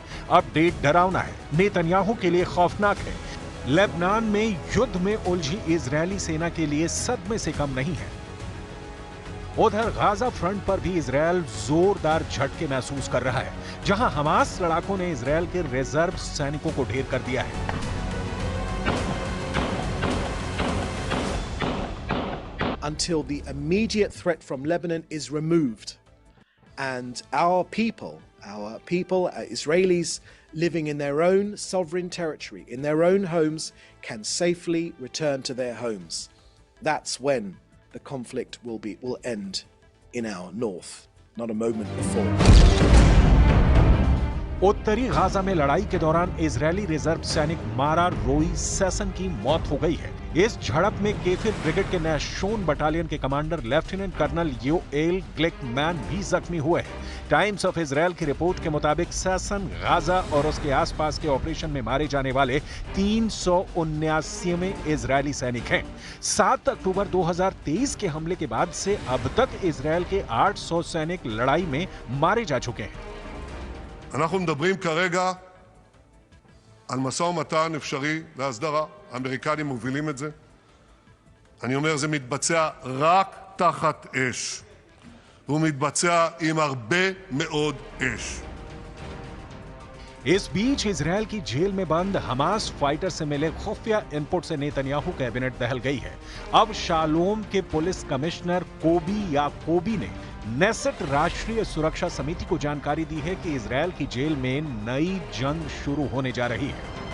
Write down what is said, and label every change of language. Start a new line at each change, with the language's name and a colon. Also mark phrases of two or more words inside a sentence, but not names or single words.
Hindi: अपडेट डरावना है, नेतन्याहू के लिए खौफनाक है। लेबनान में युद्ध में उलझी इजरायली सेना के लिए सदमे से कम नहीं है। उधर गाजा फ्रंट पर भी इजरायल जोरदार झटके महसूस कर रहा है, जहां हमास लड़ाकों ने इजरायल के रिजर्व सैनिकों को ढेर कर दिया है।
English: Until the immediate threat from Lebanon is removed and our people, Israelis living in their own sovereign territory, in their own homes, can safely return to their homes. That's when the conflict will end in our north, not a moment before.
Hindi: उत्तरी गाजा में लड़ाई के दौरान इजरायली रिजर्व सैनिक मारा रोई सेसन की मौत हो गई है। इस झड़प में केफिर ब्रिगेड के नैशोन बटालियन के कमांडर लेफ्टिनेंट कर्नल योएल ग्लिकमैन भी जख्मी हुए हैं। टाइम्स ऑफ इजरायल की रिपोर्ट के मुताबिक सेसन गाजा और उसके आसपास के ऑपरेशन में मारे जाने वाले 379वें इजरायली सैनिक हैं। 7 अक्टूबर 2023 के हमले के बाद से अब तक इजरायल के 800 सैनिक लड़ाई में मारे जा चुके हैं।
Hebrew: אנחנו מדברים כרגע על משא ומתן אפשרי להסדרה. האמריקנים מובילים את זה. אני אומר, זה מתבצע רק תחת אש. והוא מתבצע עם הרבה מאוד אש.
Hindi: इस बीच इजरायल की जेल में बंद हमास फाइटर से मिले खुफिया इनपुट से नेतन्याहू कैबिनेट दहल गई है। अब शालोम के
English: police commissioner
Hindi: कोबी याकोबी ने नेसेट राष्ट्रीय सुरक्षा समिति को जानकारी दी है कि इजरायल की जेल में नई जंग शुरू होने जा रही है।